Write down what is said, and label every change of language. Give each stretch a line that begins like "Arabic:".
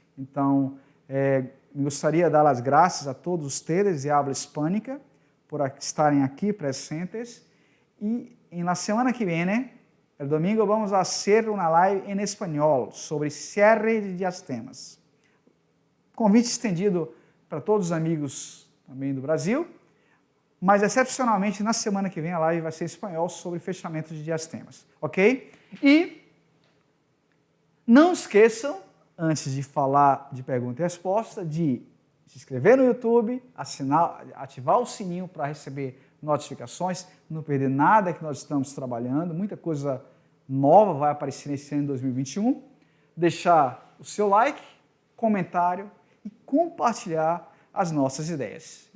Portuguese: Então, me gostaria de dar as graças a todos
Spanish: ustedes de habla hispânica
Portuguese: por estarem aqui presentes. E na semana que vem,
Spanish: el domingo, vamos a hacer una live en español sobre cierre de diastemas.
Portuguese: Convite estendido para todos os amigos também do Brasil, mas excepcionalmente na semana que vem a live vai ser em espanhol sobre fechamento de diastemas, ok? E não esqueçam, antes de falar de pergunta e resposta, de se inscrever no YouTube, ativar o sininho para receber notificações, não perder nada que nós estamos trabalhando, muita coisa nova vai aparecer nesse ano de 2021, deixar o seu like, comentário e compartilhar as nossas ideias.